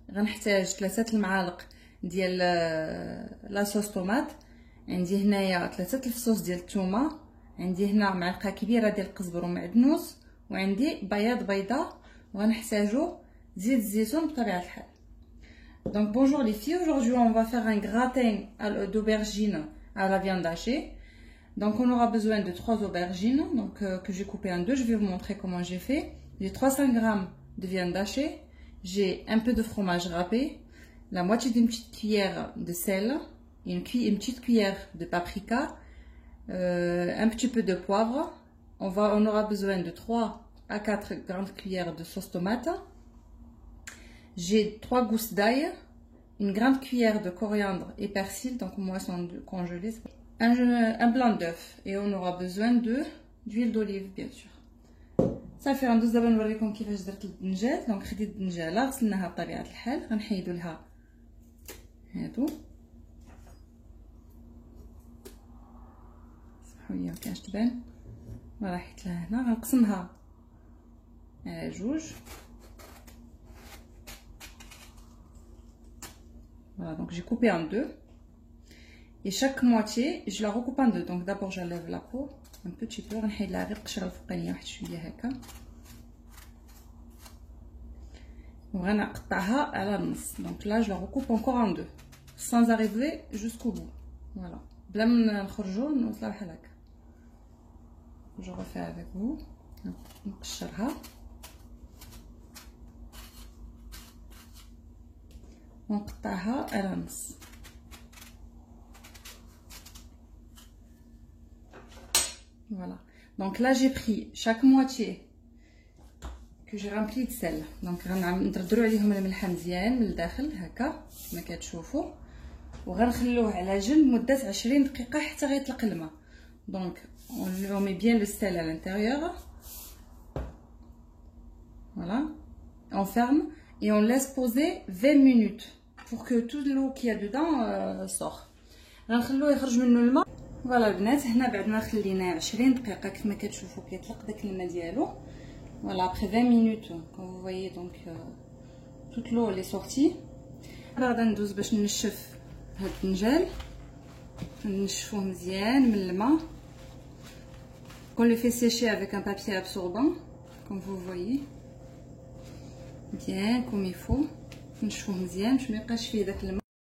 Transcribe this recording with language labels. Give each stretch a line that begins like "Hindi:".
Arabic: غنحتاج 3 المعالق ديال لاصوص طوماط، عندي هنايا 3 الفصوص ديال الثومه، عندي هنا معلقه كبيره ديال القزبر ومعدنوس، وعندي بياض بيضه، وغنحتاجو زيت الزيتون بطبيعه الحال.
French: Donc bonjour les filles, aujourd'hui on va faire un gratin d'aubergine à la viande hachée. Donc on aura besoin de 3 aubergines donc, que j'ai coupées en deux. Je vais vous montrer comment j'ai fait. J'ai 300 g de viande hachée, j'ai un peu de fromage râpé, la moitié d'une petite cuillère de sel, une petite cuillère de paprika, un petit peu de poivre. On aura besoin de 3 à 4 grandes cuillères de sauce tomate. J'ai 3 gousses d'ail, une grande cuillère de coriandre et persil, donc moi sont congelés. Un blanc d'œuf, et on aura besoin d'huile d'olive bien sûr.
Arabic: صافي غندوز دابا نوريكم كيفاش درت الدنجال. دونك خديت الدنجاله غسلناها بطبيعه الحال، غنحيدو لها هادو، سمحوا لي مكانش تبان، راه حيت لها هنا. غنقسمها على جوج.
French: Voilà, donc j'ai coupé en deux. Et chaque moitié, je la recoupe en deux. Donc d'abord j'enlève la peau un petit peu.
Arabic: غنحيد لها غير القشره الفوقانيه واحد شويه هكا، وغنقطعها على النص.
French: Donc là je la recoupe encore en deux sans arriver jusqu'au bout.
Arabic: Voilà, بلا ما نخرجوا نوصلوا بحال هكا.
French: Je refais avec vous.
Arabic: نقشرها ونقطعها على النص.
French: Voilà, donc là j'ai pris chaque moitié que j'ai rempli de sel.
Arabic: Donc غندردروا عليهم الملح مزيان من الداخل هكا كما كتشوفوا، وغنخلوه على جنب مده 20 دقيقه حتى غيطلق الماء.
French: Donc on met bien le sel à l'intérieur. Voilà, on ferme et on laisse poser 20 minutes pour que toute l'eau qu'il y a dedans sort.
Arabic: غنخلوه يخرج منه الماء. فوالا البنات، هنا بعد ما خليناه 20 دقيقه كما كتشوفوا كيطلق داك الماء ديالو.
French: Voilà, après 20 minutes, comme vous voyez, donc toute l'eau elle est sortie.
Arabic: غادا ندوز باش نشف هاد الدنجال، نشفوه مزيان من الماء.
French: On le fait sécher avec un papier absorbant, comme vous voyez, bien comme il faut.
Arabic: نشفوه مزيان باش ما يبقاش فيه داك الماء.